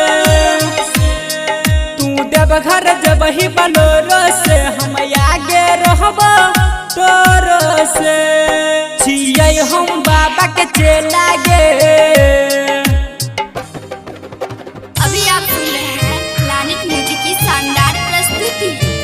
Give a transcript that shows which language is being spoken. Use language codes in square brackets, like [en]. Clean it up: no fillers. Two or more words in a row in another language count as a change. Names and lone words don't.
[anp] देवघर जबही बलोरो से, हम आगे रहबो तोरो से। छियै हम बाबा के चेला गे। [hi] अभी आप सुन रहे हैं प्लैनेट म्यूजिक की शानदार प्रस्तुति।